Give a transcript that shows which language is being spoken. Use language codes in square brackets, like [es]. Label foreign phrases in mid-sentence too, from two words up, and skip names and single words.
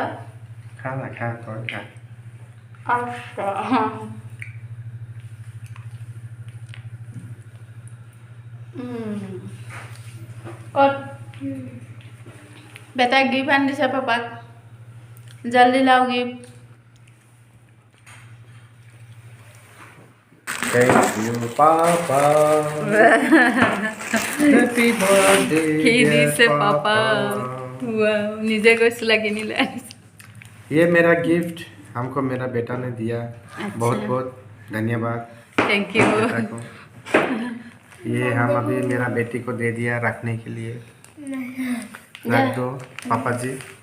[as] খা না, খা তই খা। আচ্ছা ক'ত বেটাক গিফ্ট আনি দিছে পাপাক, [hi] जल्दी लाओ गिफ्ट। [en] Thank you, Papa. Happy birthday, [as] কি [en] dear [as] দিছে [en] Papa. [as] পাপা, वाह, নিজে গৈছিলা কিনিলে। [hi] ये मेरा गिफ्ट हमको मेरा बेटा ने दिया। अच्छा। बहुत बहुत धन्यवाद [en] thank you. [hi] बेटा को। ये हम अभी मेरा बेटी को दे दिया रखने के लिए। रख दो पापा जी।